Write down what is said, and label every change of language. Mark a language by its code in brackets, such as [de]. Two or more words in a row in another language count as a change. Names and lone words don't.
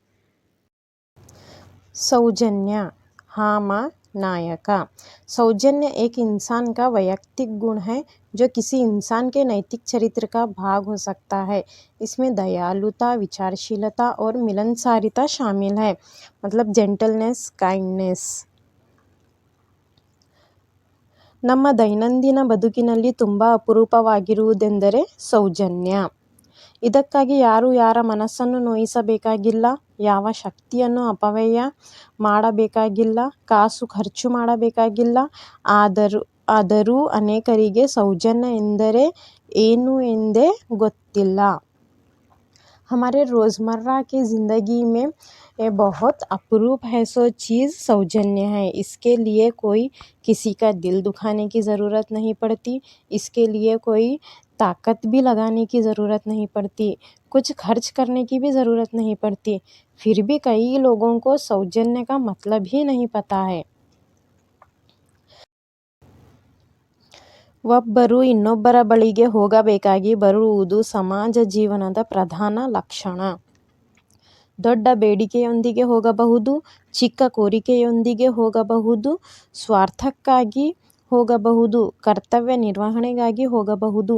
[hi] सौजन्य हामा नायक। सौजन्य एक इंसान का वैयक्तिक गुण है जो किसी इंसान के नैतिक चरित्र का भाग हो सकता है। इसमें दयालुता, विचारशीलता और मिलनसारिता शामिल है, मतलब [en] gentleness, kindness. [kn] ನಮ್ಮ ದೈನಂದಿನ ಬದುಕಿನಲ್ಲಿ ತುಂಬ ಅಪರೂಪವಾಗಿರುವುದೆಂದರೆ ಸೌಜನ್ಯ. ಇದಕ್ಕಾಗಿ ಯಾರು ಯಾರ ಮನಸ್ಸನ್ನು ನೋಯಿಸಬೇಕಾಗಿಲ್ಲ, ಯಾವ ಶಕ್ತಿಯನ್ನು ಅಪವ್ಯಯ ಮಾಡಬೇಕಾಗಿಲ್ಲ, ಕಾಸು ಖರ್ಚು ಮಾಡಬೇಕಾಗಿಲ್ಲ. ಆದರೂ ಅನೇಕರಿಗೆ ಸೌಜನ್ಯ ಎಂದರೆ ಏನು ಎಂದೇ ಗೊತ್ತಿಲ್ಲ. [hi] हमारे रोज़मर्रा की ज़िंदगी में बहुत अपरूप है सो चीज़ सौजन्य है। इसके लिए कोई किसी का दिल दुखाने की ज़रूरत नहीं पड़ती, इसके लिए कोई ताकत भी लगाने की ज़रूरत नहीं पड़ती, कुछ खर्च करने की भी ज़रूरत नहीं पड़ती। फिर भी कई लोगों को सौजन्य का मतलब ही नहीं पता है। [kn] ಒಬ್ಬರು ಇನ್ನೊಬ್ಬರ ಬಳಿಗೆ ಹೋಗಬೇಕಾಗಿ ಬರುವುದು ಸಮಾಜ ಜೀವನದ ಪ್ರಧಾನ ಲಕ್ಷಣ. ದೊಡ್ಡ ಬೇಡಿಕೆಯೊಂದಿಗೆ ಹೋಗಬಹುದು, ಚಿಕ್ಕ ಕೋರಿಕೆಯೊಂದಿಗೆ ಹೋಗಬಹುದು, ಸ್ವಾರ್ಥಕ್ಕಾಗಿ ಹೋಗಬಹುದು, ಕರ್ತವ್ಯ ನಿರ್ವಹಣೆಗಾಗಿ ಹೋಗಬಹುದು.